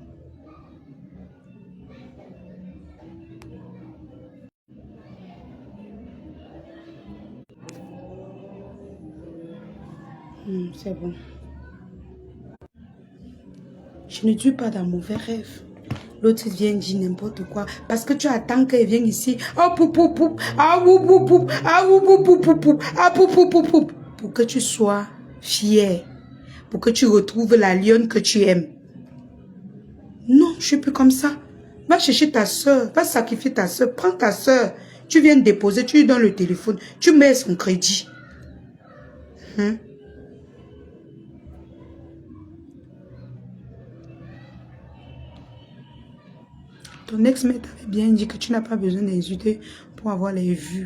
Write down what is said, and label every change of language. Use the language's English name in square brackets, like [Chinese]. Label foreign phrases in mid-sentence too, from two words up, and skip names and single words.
[French] C'est bon. Je ne dure pas dans mauvais rêves. L'autre vient dire n'importe quoi. Parce que tu attends qu'elle vienne ici. Oh, pou, pou, pou. Ah, pou, pou, pou. Ah, pou, pou, pou, pou. Ah, pou, pou, pou, pou. Pour que tu sois fier. Pour que tu retrouves la lionne que tu aimes. Non, je ne suis plus comme ça. Va chercher ta soeur. Va sacrifier ta soeur. Prends ta soeur. Tu viens déposer. Tu lui donnes le téléphone. Tu mets son crédit. Ton ex-mère t'avait bien dit que tu n'as pas besoin d'insulter pour avoir les vues.